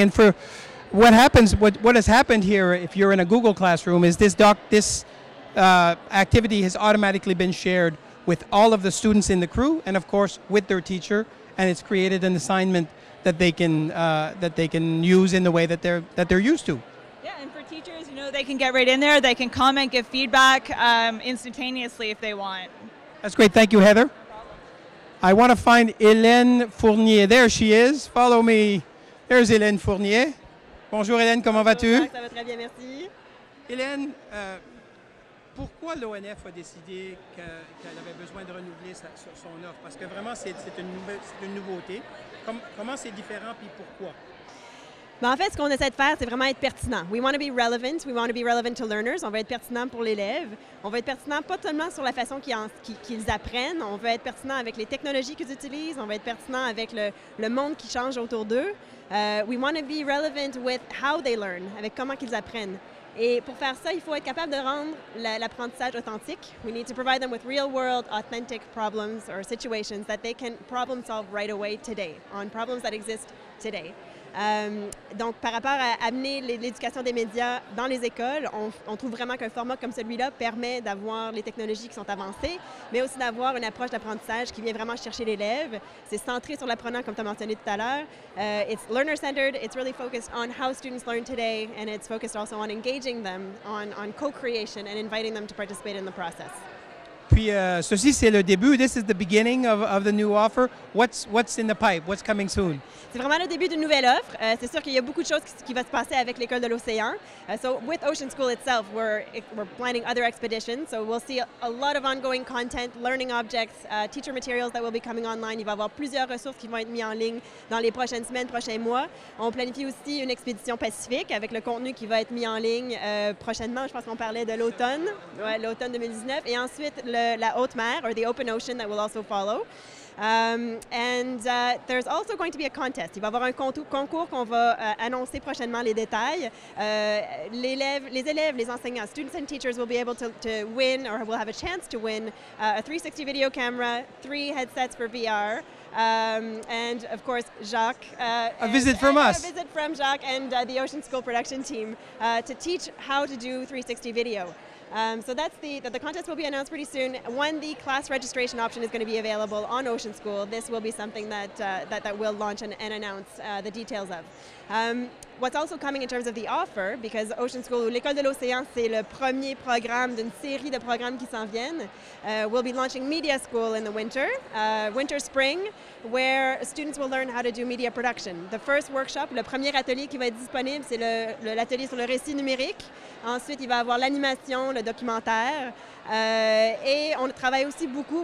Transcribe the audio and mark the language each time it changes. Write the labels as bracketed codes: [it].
[en] And for what has happened here, if you're in a Google Classroom, is this activity has automatically been shared with all of the students in the crew, and of course with their teacher, and it's created an assignment that they can use in the way that they're used to. Yeah, and for teachers, they can get right in there. They can comment, give feedback instantaneously if they want. That's great. Thank you, Heather. I want to find Hélène Fournier. There she is. Follow me. There's Hélène Fournier. [fr] Bonjour Hélène, comment vas-tu? Ça va très bien, merci. Hélène, pourquoi l'ONF a décidé qu'elle avait besoin de renouveler son offre? Parce que vraiment, c'est une nouveauté. Comment c'est différent, puis pourquoi? En fait, ce qu'on essaie de faire, c'est vraiment être pertinent. [en] We want to be relevant. We want to be relevant to learners. [fr] On veut être pertinent pour l'élève. On veut être pertinent pas seulement sur la façon qu'ils apprennent. On veut être pertinent avec les technologies qu'ils utilisent. On veut être pertinent avec le monde qui change autour d'eux. [en] We want to be relevant with how they learn, [fr] avec comment qu'ils apprennent. Et pour faire ça, il faut être capable de rendre l'apprentissage authentique. [en] We need to provide them with real-world, authentic problems or situations that they can problem solve right away today, on problems that exist today. [fr] Donc, par rapport à amener l'éducation des médias dans les écoles, on trouve vraiment qu'un format comme celui-là permet d'avoir les technologies qui sont avancées, mais aussi d'avoir une approche d'apprentissage qui vient vraiment chercher l'élève. C'est centré sur l'apprenant, comme tu as mentionné tout à l'heure. [en] It's learner-centered. It's really focused on how students learn today, and it's focused also on engaging them, on co-creation and inviting them to participate in the process. [fr] Puis ceci, c'est le début. [en] This is the beginning of the new offer. What's in the pipe? What's coming soon? [fr] C'est vraiment le début d'une nouvelle offre. C'est sûr qu'il y a beaucoup de choses qui vont se passer avec l'école de l'océan. [en] So with Ocean School itself, we're planning other expeditions. So we'll see a lot of ongoing content, learning objects, teacher materials that will be coming online. [fr] Il va y avoir plusieurs ressources qui vont être mises en ligne dans les prochaines semaines, prochains mois. On planifie aussi une expédition Pacifique avec le contenu qui va être mis en ligne prochainement. Je pense qu'on parlait de l'automne, l'automne 2019. Et ensuite, la haute mer, [en] or the open ocean, that will also follow. There's also going to be a contest. [fr] Il va y avoir un concours qu'on va annoncer prochainement les détails. Les élèves, les enseignants, [en] students and teachers will be able to win, or will have a chance to win, a 360 video camera, 3 headsets for VR, and of course Jacques. A visit from us. A visit from Jacques and the Ocean School production team to teach how to do 360 video. So that's the contest will be announced pretty soon. When the class registration option is going to be available on Ocean School, this will be something that we'll launch and announce the details of. What's also coming in terms of the offer, because Ocean School, [fr] ou l'École de l'Océan, c'est le premier programme d'une série de programmes qui s'en viennent. [en] We'll be launching Media School in the winter, spring, where students will learn how to do media production. The first workshop, [fr] le premier atelier qui va être disponible, c'est l'atelier sur le récit numérique. Ensuite, il va y avoir l'animation, le documentaire. Et on travaille aussi beaucoup.